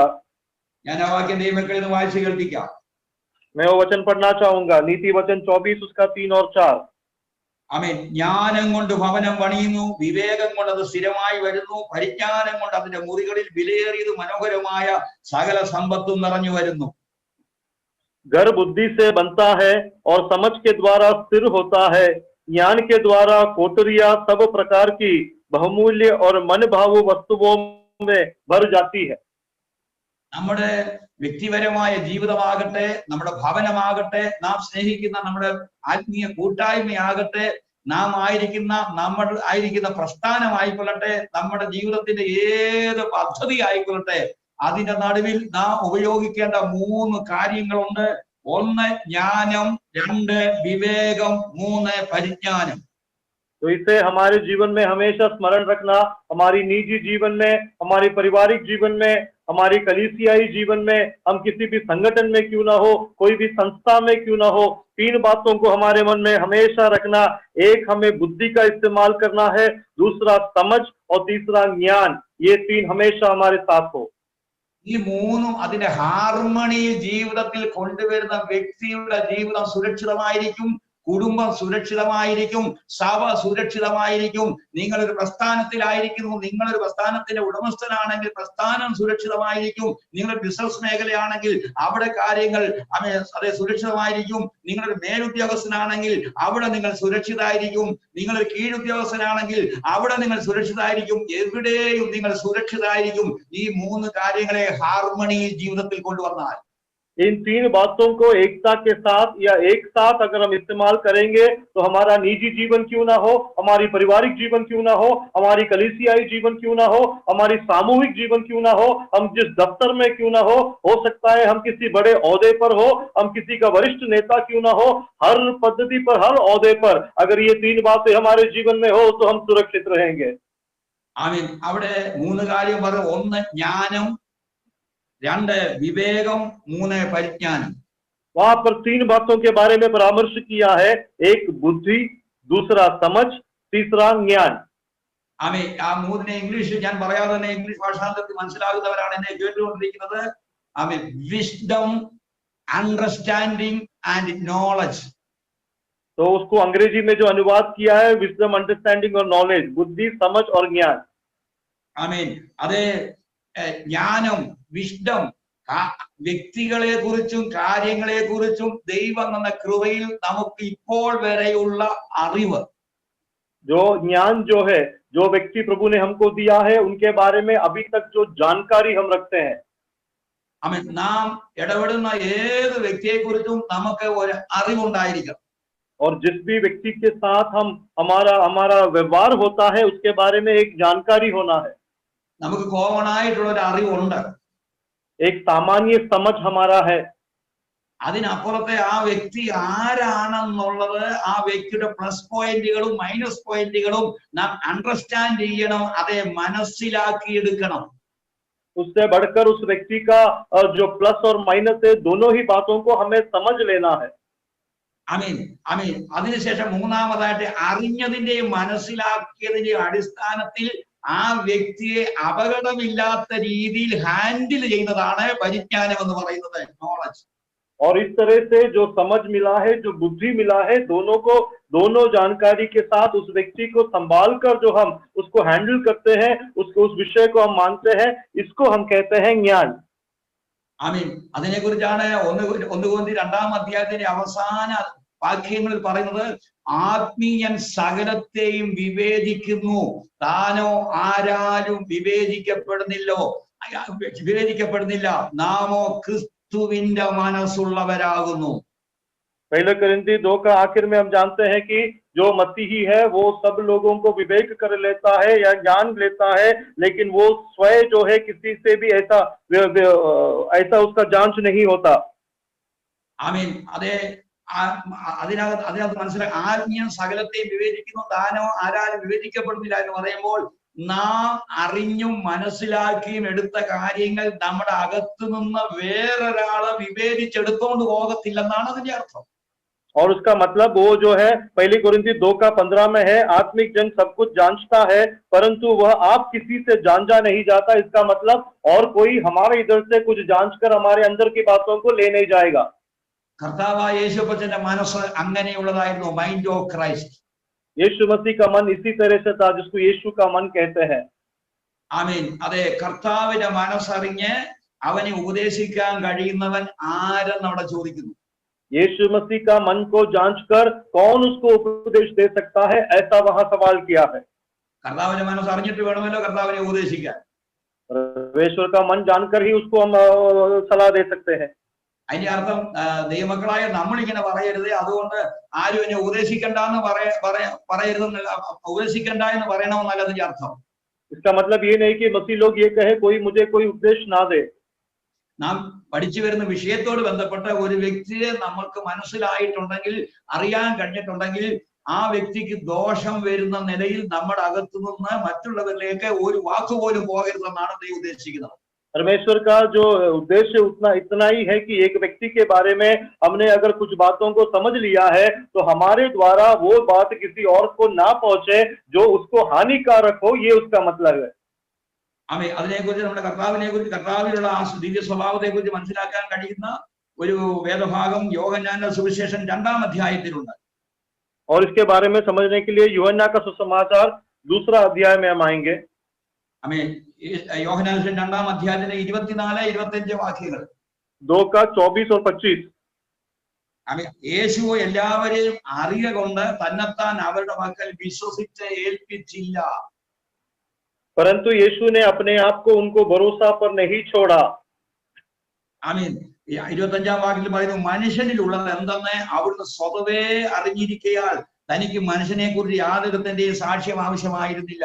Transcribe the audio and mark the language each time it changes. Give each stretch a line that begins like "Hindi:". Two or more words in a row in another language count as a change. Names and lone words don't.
Malayalam: ഞാൻ ആ വാക്യം ദൈവമക്കളിൽ നിന്ന് വായിച്ച് കേൾപ്പിക്കാം.
Hindi: मैं वो वचन पढ़ना चाहूंगा. नीति वचन 24 उसका 3 और 4.
Malayalam: ആമീൻ. ജ്ഞാനം കൊണ്ട് ഭവനം പണിയുന്നു, വിവേകം കൊണ്ട് അത് സ്ഥിരമായി വരുന്നു, പരിജ്ഞാനം കൊണ്ട് അതിന്റെ മുറികളിൽ വിലയേറിയത് മനോഹരമായ സകല സമ്പത്തും നിറഞ്ഞു വരുന്നു.
Hindi: घर बुद्धि से बनता है और समझ के द्वारा स्थिर होता है. ज्ञान के द्वारा कोठरियां सब प्रकार की बहुमूल्य और मन भावु वस्तुओं में भर जाती है.
Malayalam: നമ്മുടെ വ്യക്തിപരമായ ജീവിതമാകട്ടെ, നമ്മുടെ ഭവനമാകട്ടെ, നാം സ്നേഹിക്കുന്ന നമ്മുടെ ആത്മീയ കൂട്ടായ്മയാകട്ടെ, നാം ആയിരിക്കുന്ന പ്രസ്ഥാനമായിക്കൊള്ളട്ടെ, നമ്മുടെ ജീവിതത്തിന്റെ ഏത് പദ്ധതി ആയിക്കൊള്ളട്ടെ, അതിന്റെ നടുവിൽ നാം ഉപയോഗിക്കേണ്ട 3 കാര്യങ്ങളുണ്ട്. 1 ജ്ഞാനം, 2 വിവേകം, 3 പരിജ്ഞാനം.
Hindi: तो इसे हमारे जीवन में हमेशा स्मरण रखना. हमारी निजी जीवन में, हमारी पारिवारिक जीवन में, हमारी कलीसियाई जीवन में, हम किसी भी संगठन में क्यों ना हो, कोई भी संस्था में क्यों ना हो, 3 बातों को हमारे मन में हमेशा रखना. एक, हमें बुद्धि का इस्तेमाल करना है. दूसरा समझ और तीसरा ज्ञान. ये 3 हमेशा हमारे साथ हो.
Malayalam: ഈ 3ഉം അതിന്റെ ഹാർമണി ജീവിതത്തിൽ കൊണ്ടുവരുന്ന വ്യക്തിയുടെ ജീവിതം സുരക്ഷിതമായിരിക്കും, കുടുംബം സുരക്ഷിതമായിരിക്കും, സഭ സുരക്ഷിതമായിരിക്കും. നിങ്ങളൊരു പ്രസ്ഥാനത്തിലായിരിക്കുന്നു, നിങ്ങളൊരു പ്രസ്ഥാനത്തിന്റെ ഉടമസ്ഥനാണെങ്കിൽ പ്രസ്ഥാനം സുരക്ഷിതമായിരിക്കും. നിങ്ങളൊരു ബിസിനസ് മേഖലയാണെങ്കിൽ അവിടെ കാര്യങ്ങൾ അതെ സുരക്ഷിതമായിരിക്കും. നിങ്ങളൊരു മേലുദ്യോഗസ്ഥനാണെങ്കിൽ അവിടെ നിങ്ങൾ സുരക്ഷിതമായിരിക്കും. നിങ്ങളൊരു കീഴുദ്യോഗസ്ഥനാണെങ്കിൽ അവിടെ നിങ്ങൾ സുരക്ഷിതമായിരിക്കും. എവിടെയും നിങ്ങൾ സുരക്ഷിതമായിരിക്കും. ഈ 3 കാര്യങ്ങളെ ഹാർമണിയിൽ ജീവിതത്തിൽ കൊണ്ടുവന്നാൽ,
Hindi: इन 3 बातों को एकता के साथ या एक साथ अगर हम इस्तेमाल करेंगे तो हमारा निजी जीवन क्यों ना हो, हमारी पारिवारिक जीवन क्यों ना हो, हमारी कलीसियाई जीवन क्यों ना हो, हमारी सामूहिक जीवन क्यों ना हो, हम जिस दफ्तर में क्यों ना हो सकता है हम किसी बड़े ओहदे पर हो, हम किसी का वरिष्ठ नेता क्यों ना हो, हर पद्धति पर, हर ओहदे पर अगर ये 3 बातें हमारे जीवन में हो तो हम सुरक्षित रहेंगे.
Malayalam: ആമീൻ. അവിടെ 3 കാര്യം പറഞ്ഞു. 1 ജ്ഞാനം, 2 വിവേകം, 3 പരിജ്ഞാനം.
Hindi: वहां पर 3 बातों के बारे में परामर्श किया है. एक बुद्धि, दूसरा समझ, तीसरा ज्ञान.
Malayalam: ആമീൻ. ആ 3നെ ഇംഗ്ലീഷിൽ ഞാൻ പറയാതെ തന്നെ ഇംഗ്ലീഷ് ഭാഷാന്തരത്തിൽ മനസ്സിലാകുന്നവരാണ് എന്നെ കേട്ടുകൊണ്ടിരിക്കുന്നത്.
English: ആമീൻ. wisdom, understanding and knowledge.
Hindi: तो उसको अंग्रेजी में जो अनुवाद किया है,
English: wisdom, understanding
Hindi: और नॉलेज, बुद्धि, समझ और ज्ञान.
Malayalam: ആമീൻ. അത് ജ്ഞാനം, വിസ്ഡം, വ്യക്തികളെ കുറിച്ചും കാര്യങ്ങളെ കുറിച്ചും ദൈവം എന്ന കൃപയിൽ നമുക്ക് ഇപ്പോൾ വരെയുള്ള അറിവ്,
Hindi: जो ज्ञान जो है, जो व्यक्ति प्रभु ने हमको दिया है, उनके बारे में अभी तक जो जानकारी हम रखते हैं,
Malayalam: നാം ഇടപെടുന്ന ഏത് വ്യക്തിയെക്കുറിച്ചും നമുക്ക് ഒരു അറിവുണ്ടായിരിക്കണം.
Hindi: और जिस भी व्यक्ति के साथ हम हमारा हमारा व्यवहार होता है, उसके बारे में एक जानकारी होना है,
Malayalam: നമുക്ക് കോമൺ ആയിട്ടുള്ള ഒരു അറിവുണ്ട്.
Hindi: एक सामान्य समझ हमारा है.
Malayalam: അതിനപ്പുറത്തെ ആ വ്യക്തി ആരാണെന്നുള്ളത് ആ വ്യക്തിയുടെ പ്ലസ് പോയിന്റുകളും മൈനസ് പോയിന്റുകളും നാം അണ്ടർസ്റ്റാൻഡ് ചെയ്യണം, അതെ മനസ്സിലാക്കിയെടുക്കണം.
Hindi: उससे बढ़कर उस व्यक्ति का जो प्लस और माइनस है, दोनों ही बातों को हमें समझ लेना है.
Malayalam: അമീൻ അമീൻ. അതിനുശേഷം മൂന്നാമതായിട്ട് അറിഞ്ഞതിന്റെയും മനസ്സിലാക്കിയതിന്റെയും അടിസ്ഥാനത്തിൽ ആ വ്യക്തിയെ അപകടമില്ലാത്ത രീതിയിൽ ഹാൻഡിൽ ചെയ്യുന്നതാണ് പരിജ്ഞാനം എന്ന് പറയുന്നത്, നോളജ്.
Hindi: और इस तरह से जो समझ मिला है, जो बुद्धि मिला है, दोनों जानकारी के साथ उस व्यक्ति को संभाल कर जो हम उसको हैंडल करते हैं, उसको उस विषय को हम मानते हैं, इसको हम कहते हैं ज्ञान.
Malayalam: ആമീൻ. അതിനെക്കുറിച്ചാണ് ഒന്ന് കൊരിന്ത്യർ 2-ാം അധ്യായത്തിന്റെ അവസാന വാക്യങ്ങളിൽ പറയുന്നത്, ആത്മീയൻ സകലത്തെയും വിവേചിക്കുന്നു, താനോ ആരാലും വിവേചിക്കപ്പെടുന്നില്ല, നാമോ ക്രിസ്തുവിന്റെ മനസ്സുള്ളവരാകുന്നു.
Hindi: पहले कोरिन्थी 2 का आखिर में हम जानते हैं कि जो मसीही है वो सब लोगों को विवेक कर लेता है या ज्ञान लेता है, लेकिन वो स्वयं जो है किसी से भी ऐसा उसका जांच नहीं होता.
Malayalam: ആമീൻ. അതിനകത്ത് മനസ്സിലായി, ആത്മീയൻ സകലത്തെയും വിവേചിക്കുന്നു, താനോ ആരാലും വിവേചിക്കപ്പെടുന്നില്ല എന്ന് പറയുമ്പോൾ നാം അറിഞ്ഞും മനസ്സിലാക്കിയും എടുത്ത കാര്യങ്ങൾ നമ്മുടെ അകത്തു നിന്ന് വേറൊരാളെ വിവേചിച്ചെടുത്തോണ്ട് പോകത്തില്ലെന്നാണ് അതിന്റെ അർത്ഥം.
Hindi: और उसका मतलब वो जो है पहली कोरिन्थी 2 का 15 में है, आत्मिक जन सब कुछ जांचता है, परंतु वह आप किसी से जांचा नहीं जाता. इसका मतलब और कोई हमारे इधर से कुछ जांच कर हमारे अंदर की बातों को ले नहीं जाएगा.
Malayalam: കർത്താവായ യേശുപ്പച്ചന്റെ മനസ്സ് അങ്ങനെയുള്ളതായിരുന്നു,
English: mind of Christ.
Hindi: यीशु मसीह का मन इसी तरह से था, जिसको यीशु का मन कहते हैं.
Malayalam: ആമീൻ. അതെ, കർത്താവിന്റെ മനസ്സറിഞ്ഞ് അവനെ ഉപദേശിക്കാൻ കഴിയുന്നവൻ ആരെന്ന് അവിടെ ചോദിക്കുന്നു.
Hindi: यीशु मसीह का मन को जांचकर कौन उसको उपदेश दे सकता है, ऐसा वहां सवाल किया है.
Malayalam: കർത്താവിന്റെ മനസ്സ് അറിഞ്ഞിട്ട് വേണമല്ലോ കർത്താവിനെ ഉപദേശിക്കാൻ.
Hindi: परमेश्वर का मन जानकर ही उसको हम सलाह दे सकते हैं.
Malayalam: അതിന്റെ അർത്ഥം ദൈവമക്കളായ നമ്മളിങ്ങനെ പറയരുത്, അതുകൊണ്ട് ആരും എന്നെ ഉപദേശിക്കണ്ടെന്ന് ഉപദേശിക്കണ്ട എന്ന് പറയണമെന്നല്ല അതിന്റെ അർത്ഥം.
Hindi: इसका मतलब ये नहीं कि मसीह लोग ये कहे कोई मुझे कोई उपदेश ना दे.
Malayalam: നാം പഠിച്ചു വരുന്ന വിഷയത്തോട് ബന്ധപ്പെട്ട ഒരു വ്യക്തിയെ നമ്മൾക്ക് മനസ്സിലായിട്ടുണ്ടെങ്കിൽ, അറിയാൻ കഴിഞ്ഞിട്ടുണ്ടെങ്കിൽ, ആ വ്യക്തിക്ക് ദോഷം വരുന്ന നിലയിൽ നമ്മുടെ അകത്തു നിന്ന് മറ്റുള്ളവരിലേക്ക് ഒരു വാക്കുപോലും പോകരുതെന്നാണ് ദൈവം ഉദ്ദേശിക്കുന്നത്.
Hindi: परमेश्वर का जो उद्देश्य इतना ही है कि एक व्यक्ति के बारे में हमने अगर कुछ बातों को समझ लिया है, तो हमारे द्वारा वो बात किसी और को ना पहुंचे जो उसको हानिकारक हो, ये उसका मतलब है.
Malayalam: ആമേൻ. അതിനെക്കുറിച്ച് നമ്മുടെ കർത്താവിലുള്ള ആ ദിവ്യ സ്വഭാവത്തെക്കുറിച്ച് മനസ്സിലാക്കാൻ കഴിയുന്ന ഒരു വേദഭാഗം യോഹന്നാന്റെ സുവിശേഷം 2-ാം അധ്യായത്തിലുണ്ട്.
Hindi: और इसके बारे में समझने के लिए यूहन्ना का सुसमाचार 2 अध्याय में हम आएंगे.
Malayalam: ആമേൻ. യോഹന്നാന്റെ 2-ാം അധ്യായത്തിന്റെ 24-25 വാക്യങ്ങൾ.
Hindi: 2 का 24 और 25.
Malayalam: ആമേൻ. യേശു എല്ലാവരെയും അറിയ കൊണ്ട് തന്നെത്താൻ അവരുടെ മക്കൾ വിശ്വസിച്ച് ഏൽപ്പിച്ചില്ല.
Hindi: परंतु यीशु ने अपने आप को उनको भरोसा पर नहीं छोड़ा.
Malayalam: ആമീൻ. 25-ാം വാക്യത്തിൽ പറയുന്നു, മനുഷ്യനിലുള്ളത് എന്തെന്ന് അവിടുന്ന് സ്വതവേ അറിഞ്ഞിരിക്കയാൽ തനിക്ക് മനുഷ്യനെ കുറിച്ച് യാതൊരുത്തിന്റെയും സാക്ഷ്യം ആവശ്യമായിരുന്നില്ല.